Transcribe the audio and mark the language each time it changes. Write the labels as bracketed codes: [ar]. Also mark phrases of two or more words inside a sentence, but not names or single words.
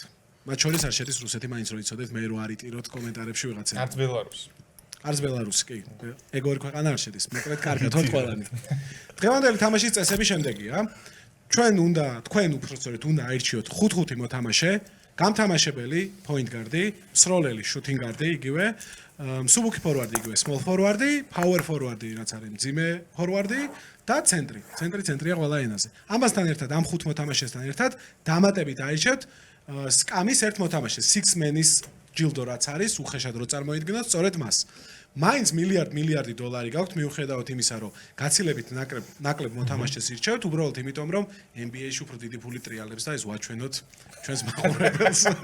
[ka] მათ შორის არ შედის რუსეთი, მაინც რო იცოდეთ, მე რო არიტიროთ კომენტარებში ვიღაცა. არც ბელარუსი. არც ბელარუსი, კი. ეგორი ქვეყანა არ შედის. მოკლედ კარგად ვართ ყველანი. დღევანდელი თამაშის წესები შემდეგია. ჩვენ უნდა, თქვენ უბრალოდ უნდა აირჩიოთ 5-5 მოთამაშე, გამთამაშებელი, [en] point guard- [ka] ი, მსროლელი, [en] shooting guard- [ka] ი, იგივე, მსუბუქი ფორვარდი, იგივე, [en] small forward- [ka] ი, [en] power forward- [ka] ი, რაც არის მძიმე ფორვარდი და ცენტრი. ცენტრია ყველა ენაზე. ამასთან ერთად, ამ 5 მოთამაშესთან ერთად დამატებით აირჩევთ სკამის ერთ მოთამაშეს, [en] six man- [ka] ის ჯილდო რაც არის, უხეშად რო წარმოიდგინოთ, სწორედ მას. მაინც მილიარდი დოლარი გაქვთ, მიუხედავად იმისა, რომ გაცილებით ნაკლებ მოთამაშეს ირჩევთ, უბრალოდ იმიტომ, რომ NBA-ში უფრო დიდი ფული ტრიალებს და ეს ვაჩვენოთ ჩვენს მაყურებელს.